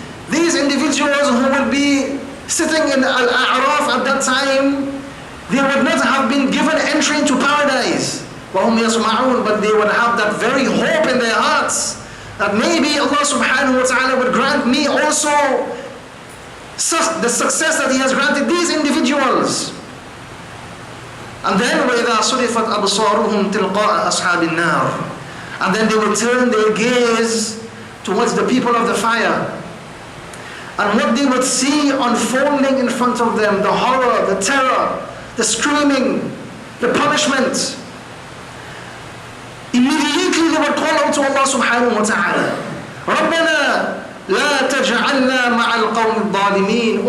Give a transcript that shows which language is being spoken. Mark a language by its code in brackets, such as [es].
[en] These individuals who will be sitting in Al-A'raf at that time, they would not have been given entry into paradise. [ar] وَهُمْ يَطْمَعُونَ. [en] But they would have that very hope in their hearts, that maybe Allah subhanahu wa ta'ala would grant me also the success that He has granted these individuals. And then [ar] وَإِذَا صُرِفَتْ أَبْصَارُهُمْ تِلْقَاءَ أَصْحَابِ النَّارِ. [en] And then they will turn their gaze towards the people of the fire. And what they would see unfolding in front of them, the horror, the terror, the screaming, the punishment. Immediately they would call out to Allah subhanahu wa ta'ala, [ar] رَبَّنَا لَا تَجْعَلْنَا مَعَ الْقَوْمِ الظَّالِمِينَ.